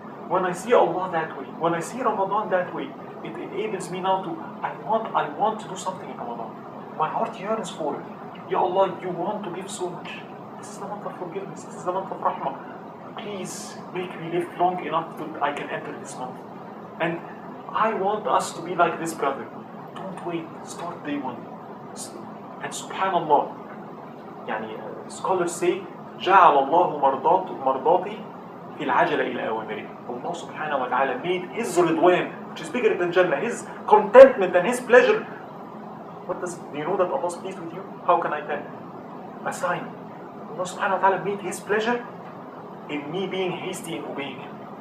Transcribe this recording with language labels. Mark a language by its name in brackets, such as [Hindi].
[English] When I see Allah that way, when I see Ramadan that way, it enables me now to, I want to do something in Ramadan. My heart yearns for it. Ya Allah, you want to give so much. This is the month of forgiveness. This is the month of rahmah. Please make me live long enough that I can enter this month. And I want us to be like this brother. Don't wait. Start day one. And subhanallah, scholars say, [Arabic] جعل الله مرضاتي في العجلة إلى أوامره. [English] Allah subhanahu wa ta'ala made His ridwan, which is bigger than Jannah, His contentment and His pleasure. Do you know that Allah is pleased with you? How can I tell? A sign. Allah subhanahu wa ta'ala made His pleasure in me being hasty in obeying Him.